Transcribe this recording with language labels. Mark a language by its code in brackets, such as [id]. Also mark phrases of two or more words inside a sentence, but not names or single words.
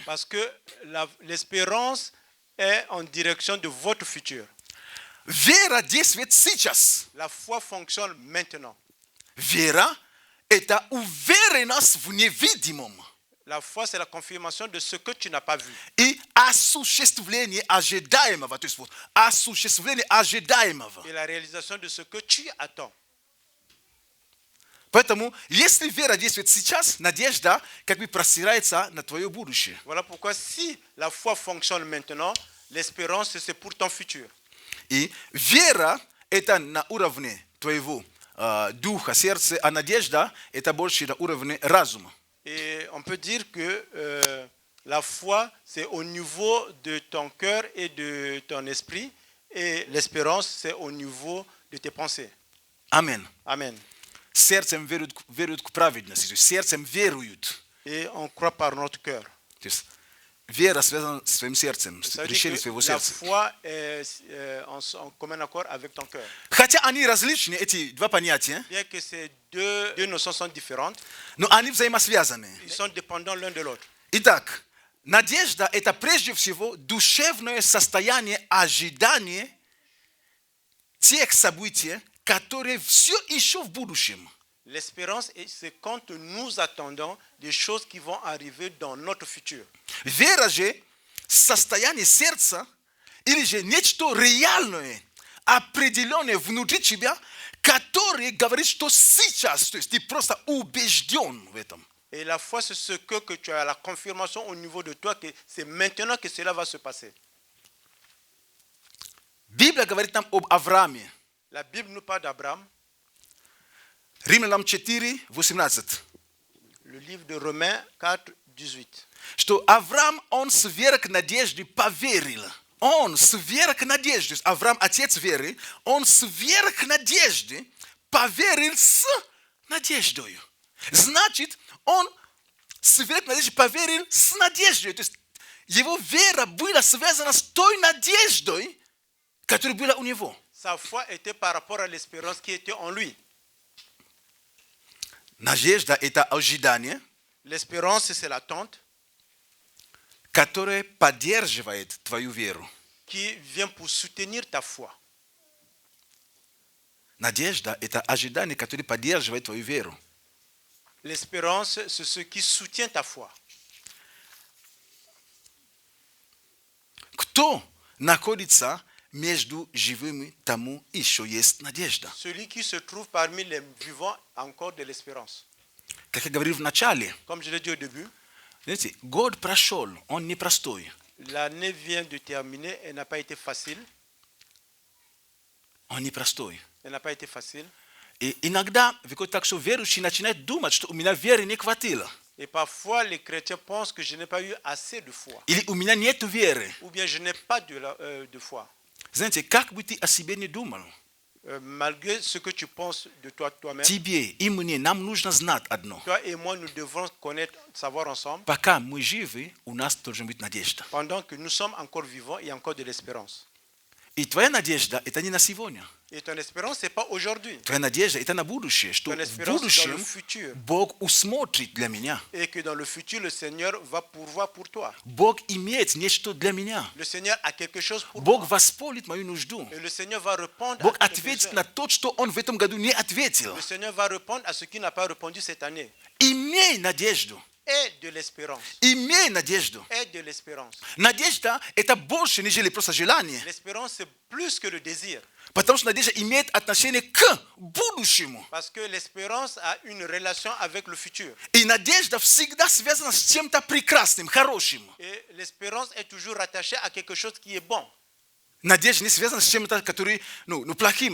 [fr] Parce que l'espérance est en direction de votre futur. [ru] Вера действует сейчас. [fr] La foi fonctionne maintenant. [ru] Вера – это уверенность в невидимом [fr] La foi, c'est la confirmation de ce que tu n'as pas vu. [ru] и осуществление ожидаемого. То есть вот осуществление ожидаемого. [fr] Et la réalisation de ce que tu attends. [ru] Поэтому, если вера действует сейчас, надежда как бы простирается на твое будущее. [fr] Voilà pourquoi si la foi fonctionne maintenant, l'espérance, c'est pour ton futur. [ru] И вера – это на уровне твоего духа, сердца, а надежда – это больше на уровне разума. [fr] Et on peut dire que la foi, c'est au niveau de ton cœur et de ton esprit. Et l'espérance, c'est au niveau de tes pensées. [ru] Аминь. [fr] Amen. [ru] Сердцем веруют к праведности, то есть сердцем веруют. [fr] Et on croit par notre cœur. [ru] То есть вера связана с твоим сердцем, с [fr] Ça veut dire [ru] решением [fr] que [ru] своего [fr] la [ru] сердца. [fr] foi est en commun accord avec ton cœur. [ru] Хотя они различны, эти два понятия, [fr] Bien que ces deux notions sont différentes, [ru] но они взаимосвязаны. [fr] ils sont dépendants l'un de l'autre. [ru] Итак, надежда – это прежде всего душевное состояние ожидания тех событий, которые все еще в будущем. [fr] L'espérance, c'est quand nous attendons des choses qui vont arriver dans notre futur. [ru] Вера же – состояние сердца или же нечто реальное, определенное внутри тебя, которое говорит, что сейчас, то есть ты просто убежден в этом. [fr] Et la foi, c'est ce que tu as la confirmation au niveau de toi, que c'est maintenant que cela va se passer. [ru] Библия говорит нам об Аврааме. [fr] La Bible nous parle d'Abraham, [ru] Римлянам 4, 18. [fr] le livre de Romains 4, 18. [ru] Что Авраам, он с верой к надежде поверил. Он с верой к надежде, то есть Авраам, отец веры, он с верой к надежде поверил с надеждой. Значит, он с верой к надежде поверил с надеждой. То есть его вера была связана с той надеждой, которая была у него. [fr] Sa foi était par rapport à l'espérance qui était en lui. [ru] Надежда – это ожидание, [fr] L'espérance, c'est l'attente [ru] которое поддерживает твою веру. [fr] qui vient pour soutenir ta foi. [ru] Надежда – это ожидание, которое поддерживает твою веру. [fr] L'espérance, c'est ce qui soutient ta foi. [ru] Кто находится между живыми, тому еще есть надежда. [fr] Celui qui se trouve parmi les vivants a encore de l'espérance. [ru] Как я говорил в начале, [fr] Comme je l'ai dit au début, [ru] знаете, год прошел, он непростой. [fr] l'année vient de terminer, elle n'a pas été facile. [ru] Он непростой. [fr] Elle n'a pas été facile. [ru] И иногда выходит так, что верующий начинает думать, что у меня веры не хватило. [fr] Et parfois, les chrétiens pensent que je n'ai pas eu assez de foi. [ru] Или у меня нет веры. [fr] Ou bien je n'ai pas de foi. [ru] Знаете, как бы ты о себе не думал, [fr] Malgré ce que tu penses de toi-même, [ru] тебе и мне, нам нужно знать одно. [fr] toi et moi, nous devons connaître, savoir ensemble. [ru] Пока мы живы, у нас должна быть надежда. [fr] Pendant que nous sommes encore vivants, il y a encore de l'espérance. [ru] И твоя надежда – это не на сегодня. [fr] Et ton espérance, ce n'est pas aujourd'hui. [ru] Твоя надежда – это на будущее, что [fr] Ton [ru] в [fr] espérance, c'est dans le [ru] будущем [fr] futur. [ru] Бог усмотрит для меня. [fr] Et que dans le futur, le Seigneur va pourvoir pour toi. [ru] Бог имеет нечто для меня. [fr] Le Seigneur a quelque chose pour [ru] Бог [fr] toi. [ru] восполнит мою нужду. [fr] Et le Seigneur va répondre [ru] Бог [fr] à tes [ru] ответит [fr] besoins. [ru] на то, что Он в этом году не ответил. [fr] Le Seigneur va répondre à ce qui n'a pas répondu cette année. [ru] Имей надежду. [fr] est de l'espérance. [ru] Имей надежду. [fr] Est de l'espérance. [ru] Надежда – это больше, нежели просто желание. [fr] L'espérance, c'est plus que le désir. [ru] Потому что надежда имеет отношение к будущему. [fr] Parce que l'espérance a une relation avec le futur. [ru] И надежда всегда связана с чем-то прекрасным, хорошим. [fr] Et l'espérance est toujours rattachée à quelque chose qui est bon. [ru] Надежда не связана с чем-то, который, плохим.